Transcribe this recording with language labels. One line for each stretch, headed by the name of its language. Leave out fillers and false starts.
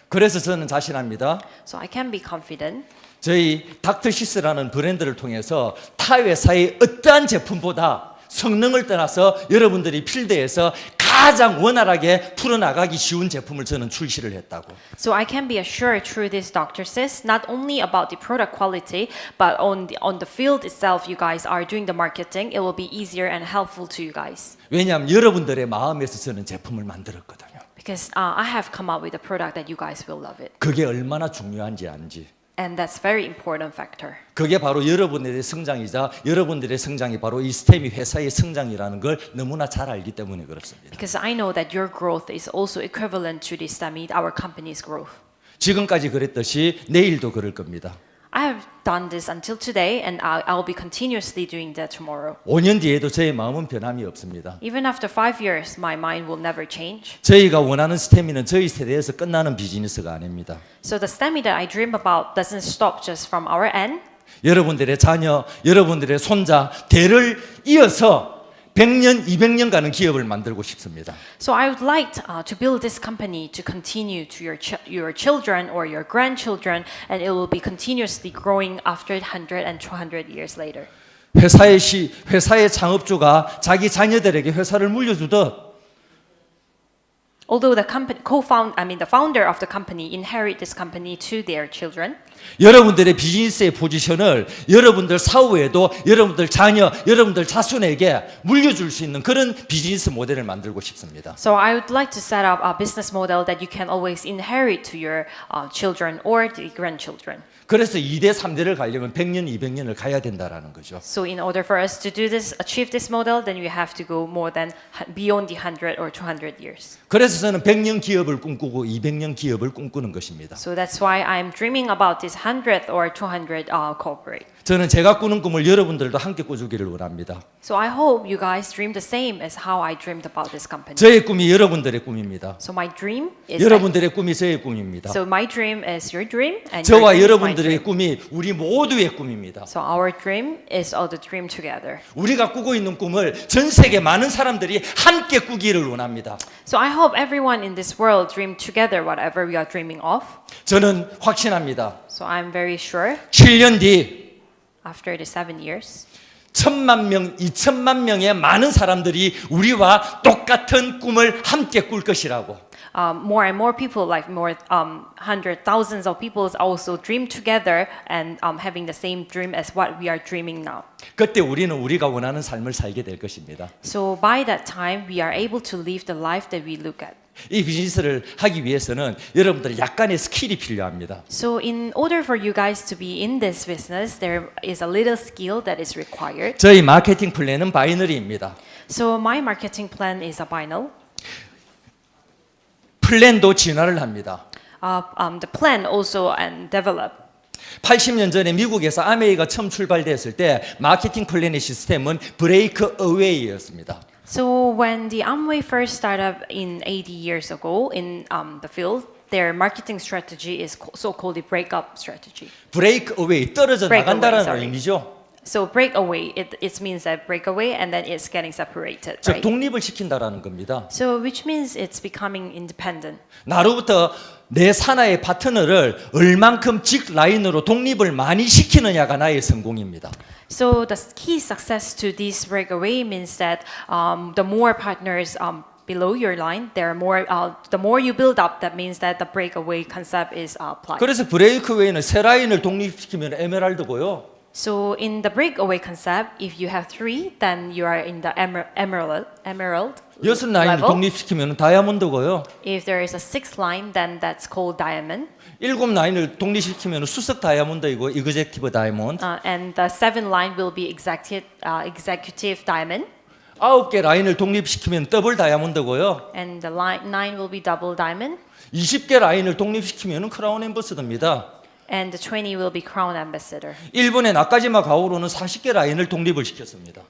Korean: 그래서 저는 자신합니다.
English: So I can be confident.
Korean: 저희 닥터시스라는 브랜드를 통해서 타 회사의 어떠한 제품보다 성능을 떠나서 여러분들이 필드에서 가장 원활하게 풀어나가기 쉬운 제품을 저는 출시를 했다고.
English: So I can be assured through this Dr. Sis, not only about the product quality, but on the field itself, you guys are doing the marketing. It will be easier and helpful to you guys.
Korean: 왜냐하면 여러분들의 마음에서 저는 제품을 만들었거든요.
English: Because I have come up with a product that you guys will love it.
Korean: 그게 얼마나 중요한지 안지.
English: And that's very important factor.
Korean: 그게 바로 여러분들의 성장이자 여러분들의 성장이 바로 이 스테미 회사의 성장이라는 걸 너무나 잘 알기 때문에 그렇습니다.
English: Because I know that your growth is also equivalent to the Stemey, our company's growth.
Korean: 지금까지 그랬듯이 내일도 그럴 겁니다.
English: I have done this until today, and I'll be continuously doing that tomorrow.
Korean: 5년 뒤에도 저의 마음은 변함이 없습니다.
English: Even after 5 years, my mind will never change.
Korean: 저희가 원하는 스테미는 저희 세대에서 끝나는 비즈니스가 아닙니다.
English: So the Stemey that I dream about doesn't stop just from our end.
Korean: 여러분들의 자녀, 여러분들의 손자, 대를 이어서 100년, 200년 가는 기업을 만들고 싶습니다.
English: So I would like to build this company to continue to your children or your grandchildren, and it will be continuously growing after 100 and 200 years later.
Korean: 회사의 창업주가 자기 자녀들에게 회사를 물려주듯
English: Although the the founder of the company inherit this company to their children,
Korean: 여러분들의 비즈니스의 포지션을 여러분들 사후에도 여러분들 자녀, 여러분들 자손에게 물려줄 수 있는 그런 비즈니스 모델을 만들고 싶습니다.
English: so I would like to set up a business model that you can always inherit to your children or the grandchildren.
Korean: 그래서 2대, 3대를 가려면 100년, 200년을 가야 된다라는 거죠.
English: So in order for us to do this, achieve this model, then we have to go more than beyond the 100 or 200 years.
Korean: 그래서 저는 100년 기업을 꿈꾸고 200년 기업을 꿈꾸는 것입니다.
English: So that's why I'm dreaming about this 100 or 200 corporate.
Korean: 저는 제가 꾸는 꿈을 여러분들도 함께 꾸주기를 원합니다.
English: So I hope you guys dream the same as how I dreamed about this company.
Korean: 저의 꿈이 여러분들의 꿈입니다.
English: So my dream is
Korean: 여러분들의 꿈이 저의 꿈입니다.
English: So my dream is your dream and your
Korean: 저와
English: dream is my
Korean: 여러분들의
English: dream.
Korean: 꿈이 우리 모두의 꿈입니다.
English: So our dream is all the dream together.
Korean: 우리가 꾸고 있는 꿈을 전 세계 많은 사람들이 함께 꾸기를 원합니다.
English: So I hope everyone in this world dream together whatever we are dreaming of.
Korean: 저는 확신합니다.
English: So I'm very sure
Korean: 7년 뒤
English: after the 7 years,
Korean: 1,000만 명, 2,000만 명의 많은 사람들이 우리와 똑같은 꿈을 함께 꿀 것이라고.
English: more and more people, like more hundred thousands of people, also dream together and having the same dream as what we are dreaming now.
Korean: 그때 우리는 우리가 원하는 삶을 살게 될 것입니다.
English: So by that time, we are able to live the life that we look at.
Korean: 이 비즈니스를 하기 위해서는 여러분들 약간의 스킬이 필요합니다.
English: So in order for you guys to be in this business, there is a little skill that is required.
Korean: 저희 마케팅 플랜은 바이너리입니다.
English: So my marketing plan is a binary.
Korean: 플랜도 진화를 합니다.
English: The plan also and develop.
Korean: 80년 전에 미국에서 아메이가 처음 출발됐을 때 마케팅 플랜의 시스템은 브레이크 어웨이였습니다.
English: So when the Amway first started in 80 years ago in the field, their marketing strategy is so-called the breakup strategy.
Korean: 브레이크 어웨이, 떨어져
English: Break
Korean: 나간다는
English: away, sorry.
Korean: 의미죠.
English: So break away, it means that break away and then it's getting separated,
Korean: 즉
English: right?
Korean: 독립을 시킨다라는 겁니다.
English: So which means it's becoming independent.
Korean: 나로부터 내 산하의 파트너를 얼만큼 직 라인으로 독립을 많이 시키느냐가 나의 성공입니다.
English: So the key success to this breakaway means that the more partners below your line, the more you build up. That means that the breakaway concept is applied.
Korean: 그래서 브레이크 웨이는 세 라인을 독립시키면 에메랄드고요.
English: So in the breakaway concept, if you have 3, then you are in the emerald
Korean: 여섯 라인을
English: level.
Korean: 독립시키면 다이아몬드고요.
English: If there is a 6th line, then that's called diamond.
Korean: 7 라인을 독립시키면 수석 다이아몬드이고 이그제큐티브 다이아몬드.
English: And the 7th line will be executive diamond.
Korean: 9개 라인을 독립시키면 더블 다이아몬드고요.
English: And the line 9 will be double diamond.
Korean: 20개 라인을 독립시키면 크라운 앰버서더입니다.
English: And the 20 will be crown ambassador.
Korean: 일본의 나카지마 가오로는 40개 라인을 독립을 시켰습니다.